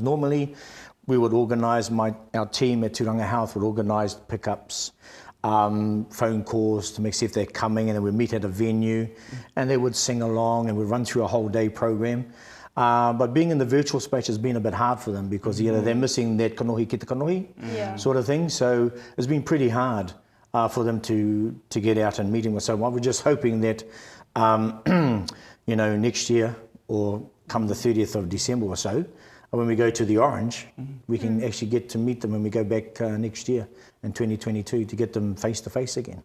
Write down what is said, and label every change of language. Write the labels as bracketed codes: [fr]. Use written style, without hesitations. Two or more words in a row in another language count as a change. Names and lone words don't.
[en] Normally, we would organise, our team at Turanga Health would organise pickups, phone calls to see if they're coming, and then we'd meet at a venue, and they would sing along, and we'd run through a whole day program. But being in the virtual space has been a bit hard for them because you know, they're missing that [mi] kanohi ki te kanohi [en] sort of thing. So it's been pretty hard for them to get out and meeting with someone. We're just hoping that you know, next year or come the 30th of December or so, when we go to the Orange, we can actually get to meet them when we go back next year in 2022 to get them face to face again.